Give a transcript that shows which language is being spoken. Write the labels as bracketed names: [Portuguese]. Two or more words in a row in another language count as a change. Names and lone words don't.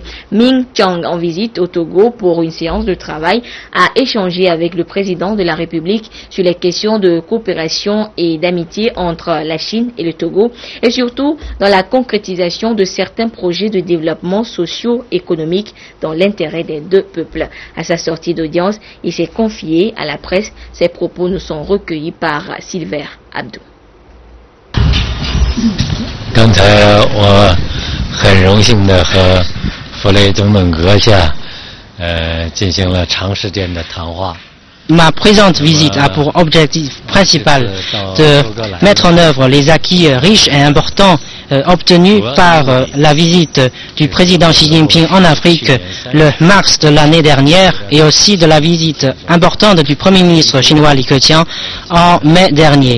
[French] Ming Chang, en visite au Togo pour une séance de travail, a échangé avec le président de la République sur les questions de coopération et d'amitié entre la Chine et le Togo et surtout dans la concrétisation de certains projets de développement socio-économique dans l'intérêt des deux peuples. À sa sortie d'audience, il s'est confié à la presse. Ses propos nous sont recueillis par Silver Abdou. [Chinese] 刚才我很荣幸的和弗雷东本阁下进行了长时间的谈话。 [French] Ma présente visite a pour objectif principal de mettre en œuvre les acquis riches et importants obtenus par la visite du président Xi Jinping en Afrique le mars de l'année dernière et aussi de la visite importante du premier ministre chinois Li Keqiang en mai dernier.